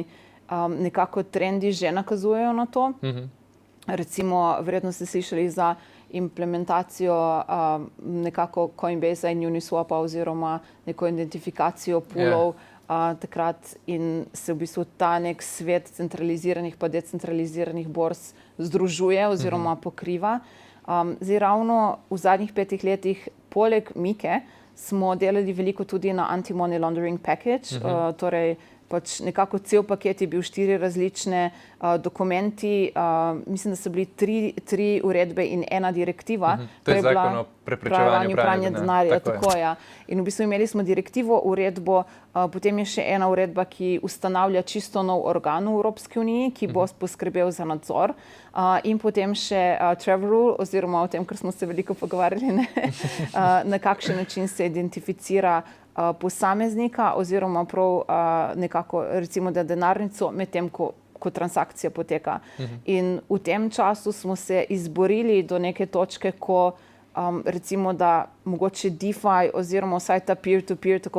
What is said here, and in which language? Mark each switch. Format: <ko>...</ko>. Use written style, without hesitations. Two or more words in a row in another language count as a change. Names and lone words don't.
<sl>Nekako trendi že nakazujejo na to. Recimo, verjetno ste slišali za implementacijo nekako Coinbase in Uniswapa oziroma neko identifikacijo poolov takrat in se v bistvu ta nek svet centraliziranih pa decentraliziranih borz združuje oziroma pokriva. Zdaj ravno v zadnjih 5 letih poleg Mike smo delali veliko tudi na</sl> <en>anti-money laundering package,</en> <sl>torej pač nekako cel paket je bil 4 različne dokumenti, mislim, da so bili 3 uredbe in 1 direktiva. To je zakon o preprečevanju pranja denarja. Tako je. In v bistvu imeli smo direktivo, uredbo, potem je še ena uredba, ki ustanavlja čisto nov organ v Evropski uniji, ki bo poskrbel za nadzor. In potem še</sl> <en>travel rule,</en> <sl>oziroma o tem, kar smo se veliko pogovarjali, na kakšen način se identificira posameznika oziroma prav nekako recimo da denarnico med tem, ko transakcija poteka. In v tem času smo se izborili do neke točke, ko recimo da mogoče DeFi oziroma vsaj ta peer-to-peer, tako</sl>